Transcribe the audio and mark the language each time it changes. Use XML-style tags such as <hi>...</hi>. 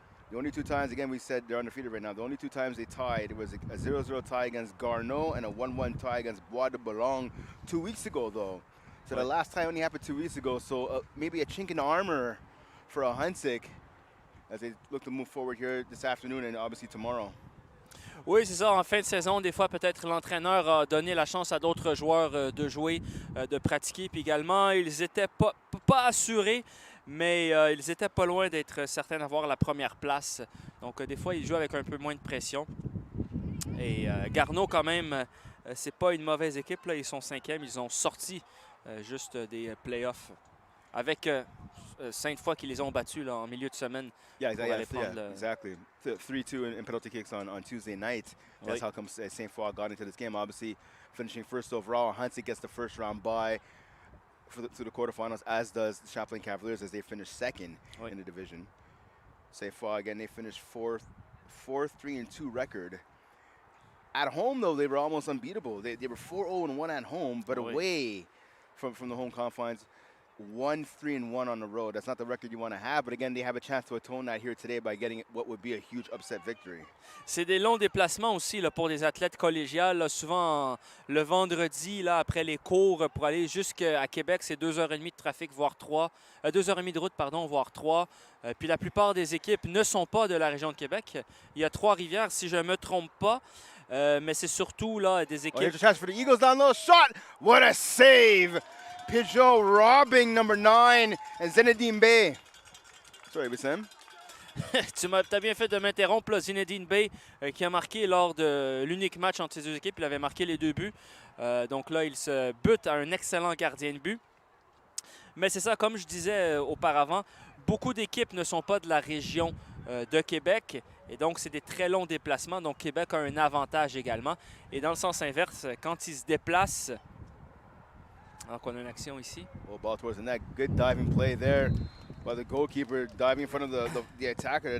<en>The only 2 times, again, we said they're undefeated right now. The only 2 times they tied, it was a 0-0 tie against Garneau and a 1-1 tie against Bois de Boulogne 2 weeks ago, though. So the last time only happened 2 weeks ago. So maybe a chink in the armor for Ahuntsic as they look to move forward here this afternoon and obviously tomorrow.</en> <fr>Oui, c'est ça. En fin de saison, des fois, peut-être l'entraîneur a donné la chance à d'autres joueurs de jouer, de pratiquer. Puis également, ils n'étaient pas assurés, mais ils étaient pas loin d'être certains d'avoir la première place. Donc, des fois, ils jouent avec un peu moins de pression. Et Garneau, quand même, c'est pas une mauvaise équipe. Là. Ils sont 5e. Ils ont sorti juste des playoffs avec Sainte Foy qui les ont battus là, en milieu de semaine.</fr> <en>Yeah, exactly. 3-2 in penalty kicks on Tuesday night. That's how come Sainte Foy got into this game. Obviously, finishing first overall. Ahuntsic gets the first round bye to the quarterfinals, as does the Champlain Cavaliers as they finish second in the division. Sainte Foy, again, they finished 4-3-2 record. At home, though, they were almost unbeatable. They were 4-0-1 at home, but away from the home confines, 1-3-1 on the road. That's not the record you want to have, but again, they have a chance to atone that here today by getting what would be a huge upset victory.</en> <fr>C'est des longs déplacements aussi là, pour des athlètes collégiales. Là, souvent, le vendredi, là, après les cours, pour aller jusqu'à Québec, c'est 2h30 de trafic, voire 3. 2h30 de route, pardon, voire 3. Puis la plupart des équipes ne sont pas de la région de Québec. Il y a Trois-Rivières, si je ne me trompe pas. Mais c'est surtout là, des Oh, équipes...</fr> <en>here's a chance for the Eagles down low. Shot! What a save! Pidgeot robbing number 9 and Zinedine Bay. Sorry, Bassem.</en> <fr>Tu as bien fait de m'interrompre. Là, Zinedine Bay qui a marqué lors de l'unique match entre ces deux équipes. Il avait marqué les 2 buts. Donc là, il se bute à un excellent gardien de but. Mais c'est ça, comme je disais auparavant, beaucoup d'équipes ne sont pas de la région de Québec. Et donc, c'est des très longs déplacements. Donc, Québec a un avantage également. Et dans le sens inverse, quand ils se déplacent... Donc, on a une action ici.</fr> <en>Oh, ball towards the net. Good diving play there by the goalkeeper, diving in front of the attacker.</en>